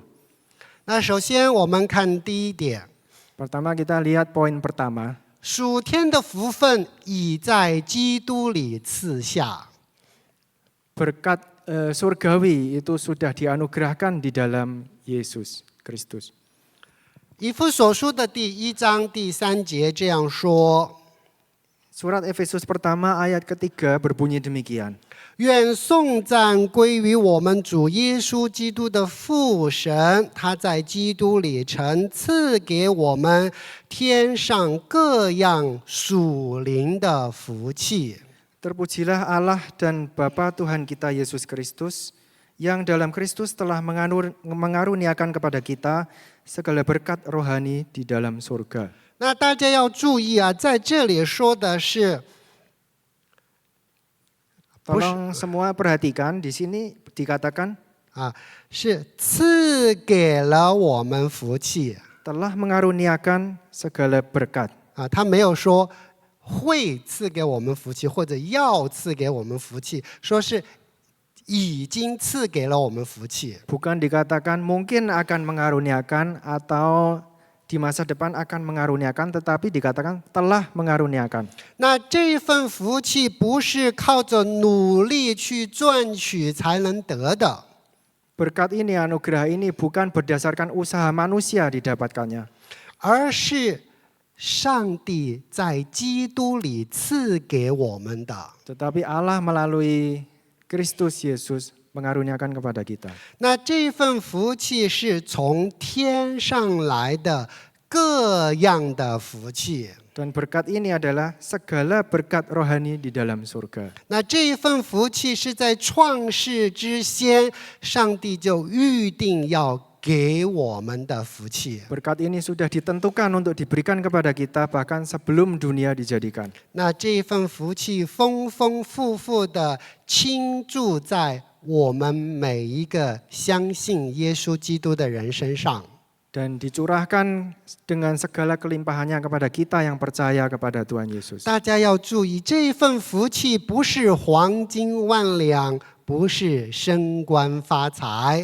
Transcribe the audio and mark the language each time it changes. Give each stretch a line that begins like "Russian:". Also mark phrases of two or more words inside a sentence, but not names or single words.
Chinese: 那首先我们看第一点，
Indonesian: Pertama kita lihat poin pertama.
Chinese: 属天的福分已在基督里赐下。
Indonesian: Berkat surgawi itu sudah dianugerahkan di dalam Yesus Kristus.
Chinese: 以弗所书的第1章第3节这样说：
Indonesian: Surat Efesus pertama ayat ketiga berbunyi demikian.
Chinese: 愿颂赞归于我们主耶稣基督的父神，他在基督里曾赐给我们天上各样属灵的福气。
Indonesian: Terpujilah Allah dan Bapa Tuhan kita Yesus Kristus, yang dalam Kristus telah mengaruniakan kepada kita segala berkat rohani di dalam surga.
Chinese: 那大家要注意啊，在这里说的是
Indonesian: Tolong semua perhatikan, di sini dikatakan
Chinese: 是赐给了我们福气
Indonesian: telah mengaruniakan segala berkat.
Chinese: 他没有说会赐给我们福气或者要赐给我们福气，说是已经赐给了我们福气。
Indonesian: Bukan dikatakan mungkin akan mengaruniakan atau di masa depan akan mengaruniakan, tetapi dikatakan telah mengaruniakan.
Chinese: 那这份福气不是靠着努力去赚取才能得的，
Indonesian: Berkat ini, anugerah ini bukan berdasarkan usaha manusia didapatkannya,
Chinese: 而是上帝在基督里赐给我们的。
Indonesian: tetapi Allah melalui Kristus Yesus mengaruniakan kepada kita.
Chinese: 那这份福气是从天上来的各样的福气。
Indonesian: Dan berkat ini adalah segala berkat rohani di dalam surga.
Chinese: 那这一份福气是在创世之先，上帝就预定要给我们的福气。
Indonesian: Berkat ini sudah ditentukan untuk diberikan kepada kita bahkan sebelum dunia dijadikan.
Chinese: 那这一份福气丰丰富富的倾注在我们每一个相信耶稣基督的人身上。
Indonesian: Dan dicurahkan dengan segala kelimpahannya kepada kita yang percaya kepada Tuhan Yesus.
Chinese: 大家要注意，这一份福气不是黄金万两，不是升官发财。